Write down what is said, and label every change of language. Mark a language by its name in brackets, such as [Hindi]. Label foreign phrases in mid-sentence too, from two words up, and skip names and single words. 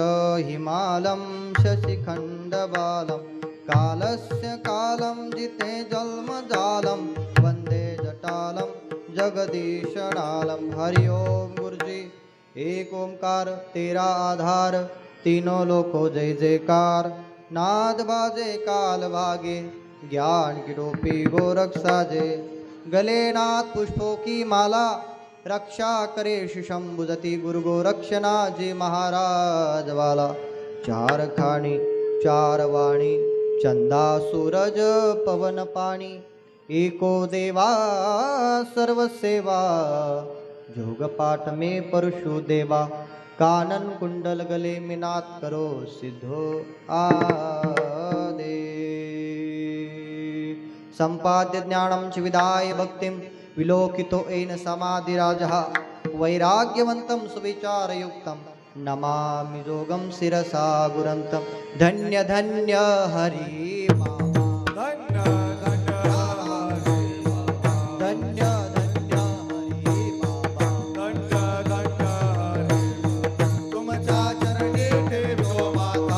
[Sanskrit] हिमालं शशिखण्डबालं कालस्य कालं जिते जन्मजालं वन्दे जटालं जगदीशनालं. [Hindi] हरि ओम गुरुजी. एक ओंकार तेरा आधार तीनों लोको जय जयकार. नाद बाजे काल भागे ज्ञान की टोपी गोरख साजे. गले नाथ पुष्पों की माला रक्षा करे शंभुजती. गुरु गोरक्षनाथ जी महाराज वाला. चार खाणी चार वाणी चंदा सूरज पवन पाणी. एको देवा सर्व सेवा जोग पाठ में परशु देवा. कानन कुंडल गले में नाथ करो सिद्धो आदे. [Sanskrit] संपाद्य ज्ञानं च विदाय भक्तिं विलोकितो येन समाधिराजः. वैराग्यवन्तं सुविचारयुक्तं नमामि जोगं शिरसा गुरन्तं. [Hindi] धन्य धन्य हरि बाबा. धन्य धन्य हरि बाबा. [Marathi] तुमच्या चरणी ठेवतो माता.